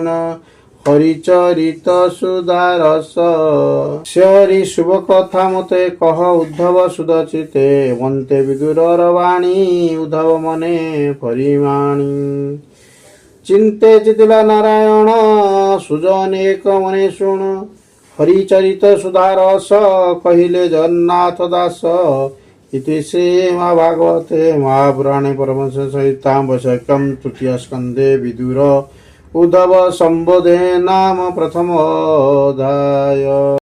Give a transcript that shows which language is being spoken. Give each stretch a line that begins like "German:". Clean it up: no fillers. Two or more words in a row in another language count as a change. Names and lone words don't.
Odia: ହରିଚରିତ ସୁଦାରସ ସେ ହରି ଶୁଭ କଥା ମୋତେ କହ ଉଦ୍ଧବ ସୁଦଚିତେ। ମନ୍ତେ ବିଦୁରର ବାଣୀ ଉଦ୍ଧବ ମନେ ପରିମାଣି। ଚିନ୍ତେ ଚିତିଲା ନାରାୟଣ ସୁଜନେ ଏକ ମନେ ଶୁଣ। ହରିଚରିତ ସୁଦାରସ କହିଲେ ଜଗନ୍ନାଥ ଦାସ।
Sanskrit: इति श्री महाभागवते महापुराणे परमहंस संहितां वैशाख्यं तृतीय स्कन्धे विदुर उद्धव संबोधे नाम प्रथमोऽध्याय।